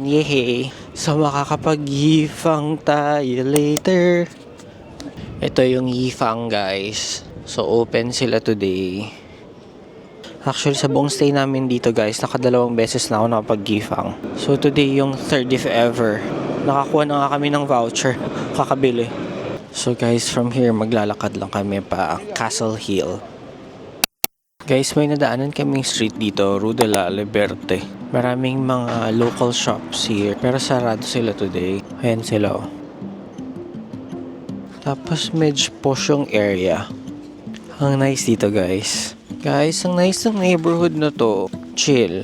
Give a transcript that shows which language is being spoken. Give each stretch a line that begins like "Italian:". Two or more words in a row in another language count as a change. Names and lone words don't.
Filipino: Yehey. So makakapag-Yifang tayo later. Ito yung Yifang, guys. So open sila today. Actually, sa buong stay namin dito, guys, nakadalawang beses na ako nakapag-Yifang. So today yung
English: third if ever.
Filipino: Nakakuha na nga kami ng voucher. Kakabili.
English: So guys, from here
Filipino: maglalakad lang kami pa Castle Hill. Guys, may nadaanan kaming street dito, Rue de la Liberte. Maraming mga
English: local shops here,
Filipino: pero sarado sila today. Ayan sila, oh. Tapos medyo posh yung area. Ang nice dito, guys. Guys, ang nice ng neighborhood na to. Chill.